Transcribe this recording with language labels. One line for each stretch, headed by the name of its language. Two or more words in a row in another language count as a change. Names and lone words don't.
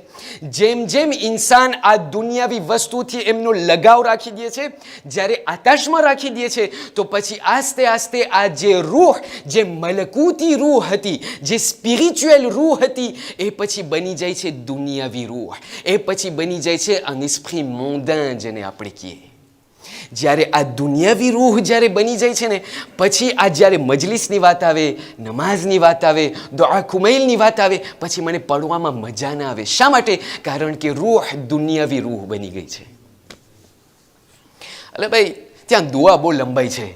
Gujarati: જેમ જેમ ઇન્સાન આ દુનિયાવી વસ્તુથી એમનો લગાવ રાખી દે છે, જ્યારે આકાશમાં રાખી દે છે, તો પછી આસ્તે આસ્તે આ જે રૂહ, જે મલકૂતી રૂહ હતી, જે સ્પિરિચ્યુઅલ રૂહ હતી, એ પછી બની જાય છે દુનિયાવી રૂહ. એ પછી બની જાય છે
French: un esprit mondain
Gujarati: જેને આપણે કહીએ. જ્યારે આ દુનિયાવી રૂહ જ્યારે બની જાય છે ને, પછી આ જ્યારે મજલિસની વાત આવે, નમાઝની વાત આવે, દુઆ કુમૈલની વાત આવે, પછી મને પડવામાં મજા ના આવે. શા માટે? કારણ કે રૂહ દુનિયાવી રૂહ બની ગઈ છે. એટલે ભાઈ ત્યાં દુઆ બહુ લંબાઈ છે.